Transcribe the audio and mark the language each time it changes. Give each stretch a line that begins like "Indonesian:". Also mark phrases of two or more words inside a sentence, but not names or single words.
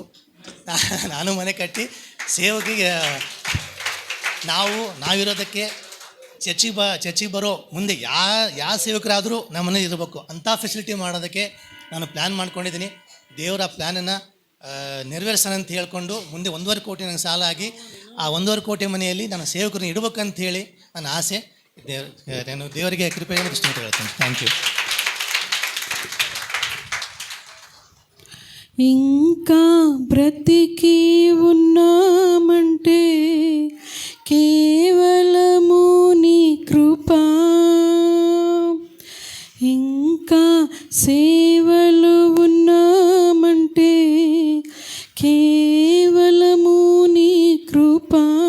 Kannada: ನಾನು ಮನೆ ಕಟ್ಟಿ ಸೇವಕಿಗೆ ನಾವಿರೋದಕ್ಕೆ ಚರ್ಚಿಗೆ ಬರೋ ಮುಂದೆ ಯಾವ ಸೇವಕರಾದರೂ ನಮ್ಮ ಮನೇಲಿ ಇರಬೇಕು ಅಂಥ ಫೆಸಿಲಿಟಿ ಮಾಡೋದಕ್ಕೆ ನಾನು ಪ್ಲ್ಯಾನ್ ಮಾಡ್ಕೊಂಡಿದ್ದೀನಿ. ದೇವರ ಪ್ಲ್ಯಾನನ್ನು ನೆರವೇರಿಸೋಣ ಅಂತ ಹೇಳ್ಕೊಂಡು ಮುಂದೆ 1.5 ಕೋಟಿ ನನಗೆ ಸಾಲ ಆಗಿ ಆ 1.5 ಕೋಟಿ ಮನೆಯಲ್ಲಿ ನಾನು ಸೇವಕರನ್ನ ಇಡಬೇಕಂತೇಳಿ ನನ್ನ ಆಸೆ. ನಾನು ದೇವರಿಗೆ ಕೃಪೆಯನ್ನು ದೃಷ್ಟಿ ಹೇಳ್ತೇನೆ.
English: thank you.
Telugu: ఇంకా బ్రతికి ఉన్నామంటే కేవలము నీ కృపా, ఇంకా సేవలు ఉన్నామంటే కేవలము నీ కృపా.